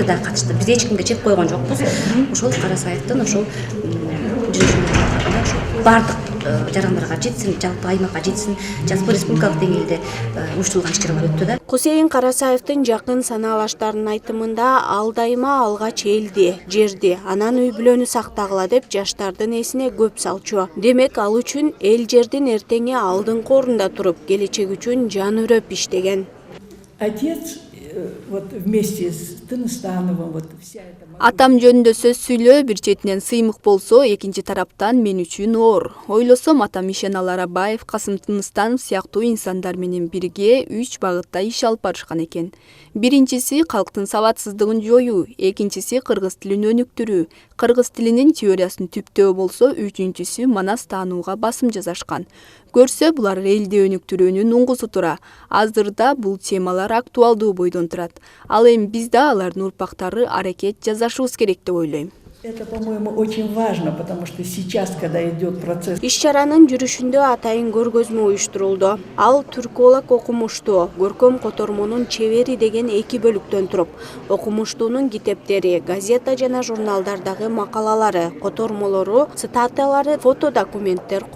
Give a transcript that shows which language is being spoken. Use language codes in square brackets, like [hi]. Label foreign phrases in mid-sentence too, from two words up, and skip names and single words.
[ky] Биз эч кимге чек койгон жокпуз. Ошол Карасаевдин ошол жүрүшүнө бардык жарандарга жетсин, жалпы аймакка жетсин, жалпы республикалык деңгээлде уюштурулган ишкерлер өттү да. Кусейин Карасаевдин жакын санаалаштарынын айтымында ал дайыма алгач элди, жерди, анан үй бүлөнү сактагыла деп жаштардын эсине көп салчу. Демек, ал үчүн эл жердин эртеңи алдыңкы орунда туруп, келечек үчүн жан үрөп иштеген. [ru] Отец вот вместе с Тыныстановым вот вся эта [ky] Атам жөнүндө сөз сүйлөө бир четинен сыймык болсо, экинчи тараптан мен үчүн оор. Ойлосом, атам Ишеналы Арабаев, Касым Тыныстанов сыяктуу инсандар менен бирге 3 багытта иш алып барышкан экен. Биринчиси калктын сабатсыздыгын жоюу, экинчиси кыргыз тилин өнүктүрүү, кыргыз тилинин теориясын түптөө болсо, үчүнчүсү манас таанууга басым жасашкан. Көрсө, булар элди өнүктүрүүнүн уңгусу тура. Азырда бул темалар актуалдуу бойдон турат. Ал эми биз да алардын урпактары аракет жасашыбыз керек деп ойлойм. [ru] Это, по-моему, очень важно, потому что сейчас, когда идет процесс... [ky] Иш-чаранын жүрүшүндө атайын көргөзмө уюштурулду. Ал түрколог окумуштуу, көркөм котормонун чебери деген 2 бөлүктөн туруп, окумуштуунун китептери, газета жана журналдардагы макалалары, котормолору, цитаталары, фотодокументтер коюлган.